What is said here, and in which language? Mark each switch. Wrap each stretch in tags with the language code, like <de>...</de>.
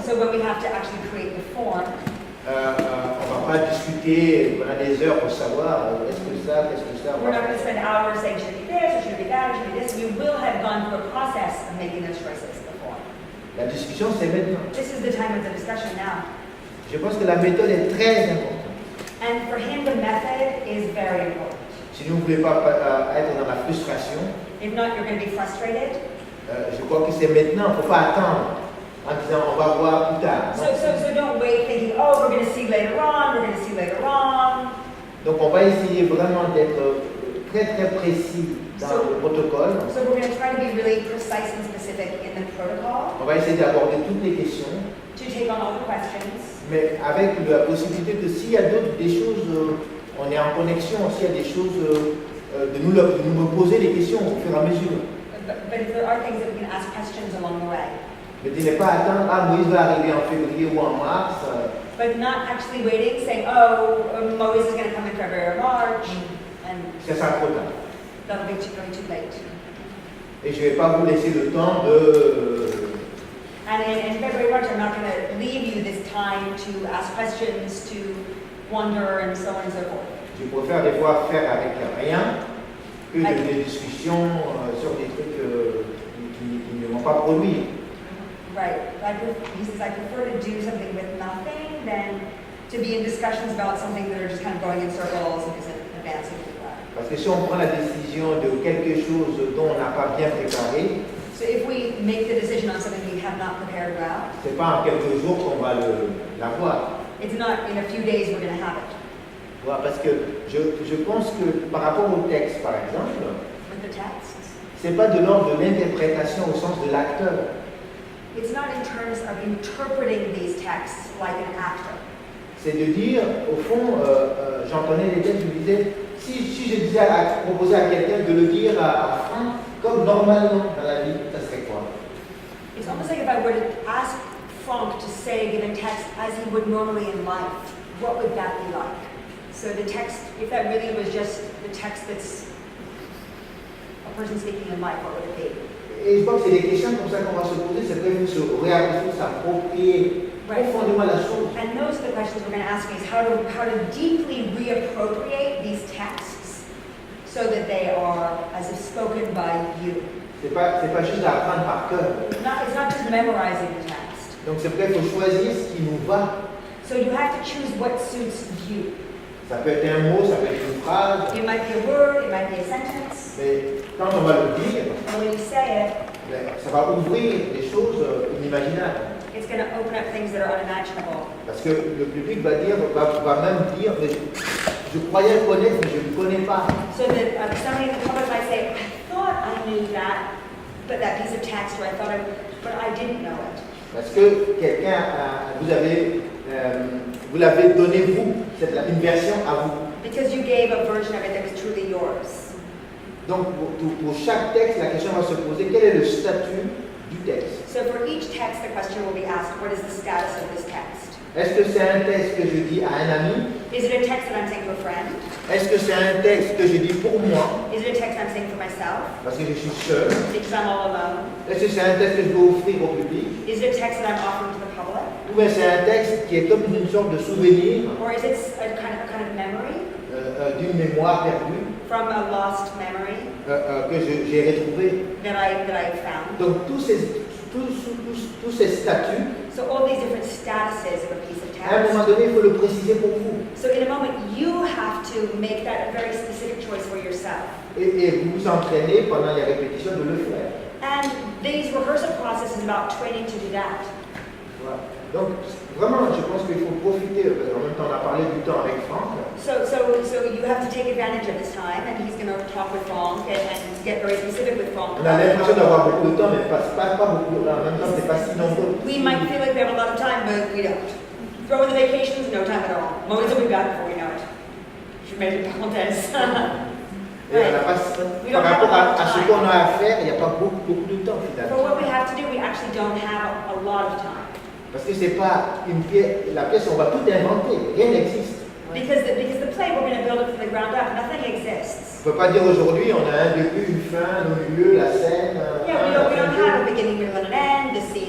<en>So when we have to actually create the form,</en> <fr>On ne va pas discuter pendant des heures pour savoir qu'est-ce que ça.</fr> <en>we're not going to spend hours saying should it be this, or should it be that, or should it be this. We will have gone through a process of making those choices before.</en> <fr>La discussion, c'est maintenant.</fr> <en>This is the time of the discussion now.</en> <fr>Je pense que la méthode est très importante.</fr> <en>And for him, the method is very important.</en> <fr>Si vous ne voulez pas être dans la frustration,</fr> <en>If not, you're going to be frustrated.</en> <fr>je crois que c'est maintenant, il ne faut pas attendre en disant on va voir plus tard.</fr> <en>So don't wait thinking, oh, we're going to see later on, we're going to see later on.</en> <fr>Donc on va essayer vraiment d'être très très précis dans le protocole.</fr> <en>So we're going to try to be really precise and specific in the protocol,</en> <fr>On va essayer d'aborder toutes les questions,</fr> <en>to take on all the questions,</en> <fr>mais avec la possibilité que s'il y a des choses, on est en connexion, s'il y a des choses, de nous poser des questions au fur et à mesure.</fr> <en>but if there are things that we can ask questions along the way.</en> <fr>Mais de ne pas attendre, Moïse va arriver en février ou en mars.</fr> <en>But not actually waiting, saying, oh, Moïse is going to come in February or March, and</en> <fr>Ça sera trop tard.</fr> <en>that'll be going too late.</en> <fr>Et je ne vais pas vous laisser le temps de...</fr> <en>And in February, March, I'm not going to leave you this time to ask questions, to wonder, and so on and so forth.</en> <fr>Je préfère des fois faire avec rien que des discussions sur des trucs qui ne vont pas produire.</fr> <en>Right. He says, I prefer to do something with nothing than to be in discussions about something that are just kind of going in circles and isn't advancing anywhere.</en> <fr>Parce que si on prend la décision de quelque chose dont on n'a pas bien préparé,</fr> <en>So if we make the decision on something we have not prepared well,</en> <fr>c'est pas en quelques jours qu'on va l'avoir.</fr> <en>it's not in a few days we're going to have it.</en> <fr>Voilà, parce que je pense que par rapport au texte, par exemple,</fr> <en>With the texts,</en> <fr>c'est pas de l'ordre de l'interprétation au sens de l'acteur.</fr> <en>it's not in terms of interpreting these texts like an actor.</en> <fr>C'est de dire, au fond, j'entendais les textes, je me disais, si je disais proposer à quelqu'un de le dire à Franck, comme normalement dans la vie, ça serait quoi?</fr> <en>It's almost like if I were to ask Frank to say a given text as he would normally in life, what would that be like? So the text, if that really was just the text that's a person speaking in life, what would it be?</en> <fr>Et je pense que c'est des questions comme ça qu'on va se poser, c'est peut-être se réapproprier, s'approprier profondément la chose.</fr> <en>And those are the questions we're going to ask is how to deeply reappropriate these texts so that they are as if spoken by you.</en> <fr>C'est pas juste à apprendre par cœur.</fr> <en>It's not just memorizing the text.</en> <fr>Donc c'est peut-être qu'il faut choisir ce qui nous va.</fr> <en>So you have to choose what suits you.</en> <fr>Ça peut être un mot, ça peut être une phrase,</fr> <en>It might be a word, it might be a sentence.</en> <fr>mais quand on va le dire,</fr> <en>And when you say it,</en> <fr>ça va ouvrir des choses inimaginables.</fr> <en>it's going to open up things that are unimaginable.</en> <fr>Parce que le public va même dire, mais je croyais le connaître, mais je ne le connais pas.</fr> <en>So that somebody in the public might say, I thought I knew that, but that piece of text, or but I didn't know it.</en> <fr>Parce que quelqu'un, vous l'avez donné vous, c'est une version à vous.</fr> <en>Because you gave a version of it that was truly yours.</en> <fr>Donc pour chaque texte, la question va se poser, quel est le statut du texte?</fr> <en>So for each text, the question will be asked, what is the status of this text?</en> <fr>Est-ce que c'est un texte que je dis à un ami?</fr> <en>Is it a text that I'm saying to a friend?</en> <fr>Est-ce que c'est un texte que je dis pour moi,</fr> <en>Is it a text I'm saying for myself?</en> <fr>parce que je suis seul?</fr> <en>Because I'm all alone?</en> <fr>Est-ce que c'est un texte que je veux offrir au public?</fr> <en>Is it a text that I'm offering to the public?</en> <fr>Ou bien c'est un texte qui est comme une sorte de souvenir</fr> <en>Or is it a kind of memory</en> <fr>d'une mémoire perdue</fr> <en>from a lost memory</en> <fr>que j'ai retrouvée?</fr> <en>that I found?</en> <fr>Donc tous ces statuts,</fr> <en>So all these different statuses of a piece of</en> <fr>à un moment</fr> <en>text.</en> <fr>donné, il faut le préciser pour vous.</fr> <en>So in a moment, you have to make that a very specific choice for yourself.</en> <fr>Et vous vous entraînez pendant les répétitions de le faire.</fr> <en>And these rehearsal process is about training to do that.</en> <fr>Voilà. Donc vraiment, je pense qu'il faut profiter, parce qu'en même temps on a parlé du temps avec Franck.</fr> <en>So you have to take advantage of this time, and he's going to talk with Frank and get very specific with Frank.</en> <fr>On a l'impression d'avoir beaucoup de temps, mais pas beaucoup. En même temps, c'est pas si nombreux.</fr> <en>We might feel like we have a lot of time, but we don't. Throw in the vacations, no time at all. Moïse will be back before we know it.</en> <fr>Je mets une parenthèse. Et on n'a pas, par rapport à ce qu'on a à faire, il n'y a pas beaucoup de temps</fr> <en>For</en> <fr>finalement.</fr> <en>what we have to do, we actually don't have a lot of time.</en> <fr>Parce que c'est pas une pièce, la pièce on va tout inventer, rien n'existe.</fr> <en>Because the play, we're going to build it from the ground up. Nothing exists.</en> <fr>On ne peut pas dire aujourd'hui on a un début, une fin, un milieu, la scène.</fr> <en>Yeah, we don't have a beginning, middle, and an end.</en>